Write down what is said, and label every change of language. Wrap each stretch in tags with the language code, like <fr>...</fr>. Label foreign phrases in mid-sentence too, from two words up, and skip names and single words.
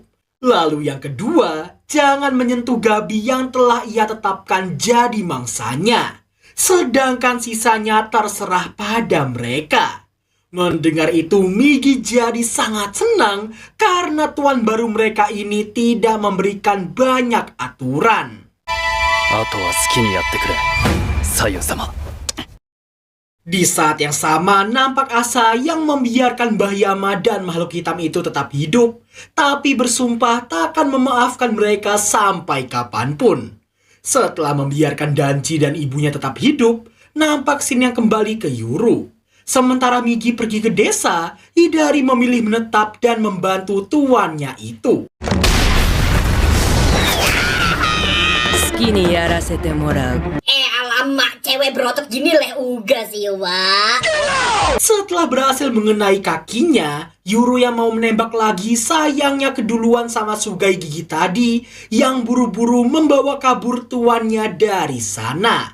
<id>Lalu yang kedua, jangan menyentuh Gabi yang telah ia tetapkan jadi mangsanya. Sedangkan sisanya terserah pada mereka. Mendengar itu, Migi jadi sangat senang karena tuan baru mereka ini tidak memberikan banyak aturan.</id> <ja>あとは好きにやってくれ左右様</ja> <id>Di saat yang sama, nampak Asa yang membiarkan Bahyama dan makhluk hitam itu tetap hidup, tapi bersumpah takkan memaafkan mereka sampai kapanpun. Setelah membiarkan Danji dan ibunya tetap hidup, nampak Shin yang kembali ke Yuru. Sementara Migi pergi ke desa, Hidari memilih menetap dan membantu tuannya itu.</id> <ja>好きにやらせてもらう。</ja> <id>alamak, cewek berotot gini leh uga sih, Wak. Setelah berhasil mengenai kakinya, Yuru yang mau menembak lagi sayangnya keduluan sama Sugai Gigi tadi yang buru-buru membawa kabur tuannya dari sana.</id>